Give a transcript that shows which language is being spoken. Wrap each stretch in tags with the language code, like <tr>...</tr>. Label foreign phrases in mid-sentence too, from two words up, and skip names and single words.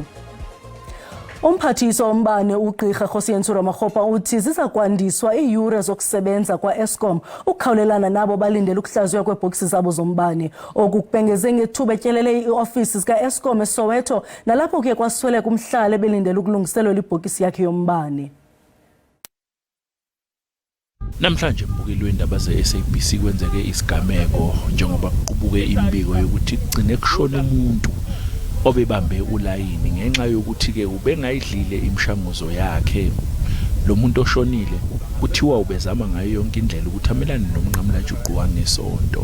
<xh>Umphathiswa wombane uGqirha Kgosientsho Ramokgopa uthi zisakwandiswa iiyure zokusebenza kwa-Eskom ukukhawulelana nabo balindele ukuhlaziywa kweebhokisi zabo zombane. Oku kubhengeze ngethuba etyelele ii-ofisi zika-Eskom eSoweto nalapho kuye kwasweleka umhlali ebelindele ukulungiselelwa ibhokisi yakhe yombane.</xh> <zu>Namhlanje mbukeli weendaba ze-SABC kwenzeke isigameko njengoba kuqubuke imbiko yokuthi kugcine kushona umuntu obebambe ulayini ngenxa yokuthi ke ubengayidlile imishanguzo yakhe. Lo muntu oshonile kuthiwa ubezama ngayo yonke indlela ukuthi amelane nomnqamulajuqu wangesonto.</zu>